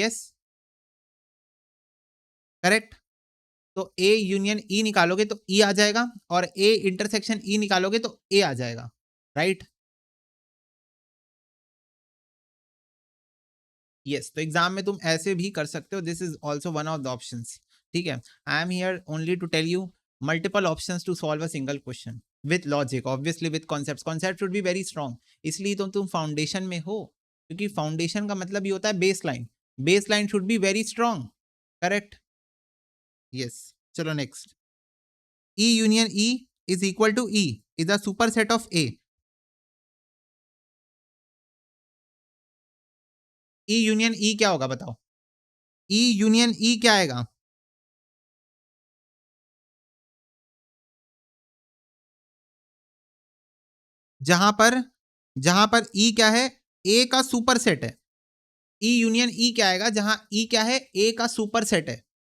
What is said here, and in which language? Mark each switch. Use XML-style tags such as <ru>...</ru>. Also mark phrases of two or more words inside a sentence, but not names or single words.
<en>Yes, correct.</en> <hi>तो</hi> <en>A union E</en> <hi>निकालोगे तो ई आ जाएगा, और</hi> <en>A intersection E</en> <hi>निकालोगे तो ए आ जाएगा, राइट। यस, तो एग्जाम में तुम ऐसे भी कर सकते हो,</hi> <en>This is also one of the option.</en> <hi>ठीक है,</hi> <en>I am here only to tell you multiple options to solve a single question with logic, obviously with concept, concept should be very strong.</en> <hi>इसलिए तो तुम फाउंडेशन में हो, क्योंकि फाउंडेशन का मतलब ये होता है</hi> <en>base line, base line should be very strong, correct.</en> <hi>यस, चलो नेक्स्ट।</hi> <en>E union E is equal to E is a superset of A. E union E</en> <hi>क्या होगा बताओ,</hi> <en>E union E</en> <hi>क्या आएगा, जहां पर, जहां पर E क्या है, A का</hi> <en>super set</en> <hi>है।</hi> <en>E union E</en> <hi>क्या आएगा जहां E क्या है, A का</hi> <en>super set</en> <hi>है।</hi>